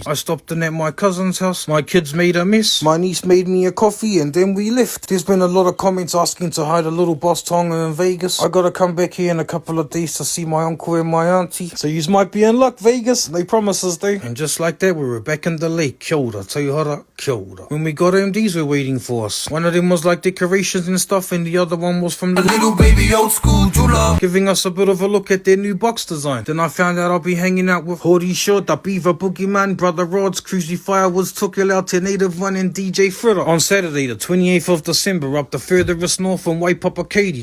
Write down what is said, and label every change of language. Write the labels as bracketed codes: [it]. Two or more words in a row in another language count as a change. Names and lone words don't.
[en] I stopped in at my cousin's house. My kids made a mess. My niece made me a coffee and then we left. There's been a lot of comments asking to hide a little boss Tonga in Vegas. I gotta come back here in a couple of days to see my uncle and my auntie. So yous might be in luck, Vegas. No promises though. And just like that, we were back in the lake. [mi] Kia ora, tauhara, kia ora. [en] When we got home, these were waiting for us. One of them was like decorations and stuff, and the other one was from the little baby old school jeweler, giving us a bit of a look at their new box design. Then I found out I'll be hanging out with Hori Shaw, the Beaver Boogeyman, Brother Rods, Cruisy Firewoods, Tukil to Native One, and DJ Fritter on Saturday the 28th of December up the furthest north in Waipapa Katy.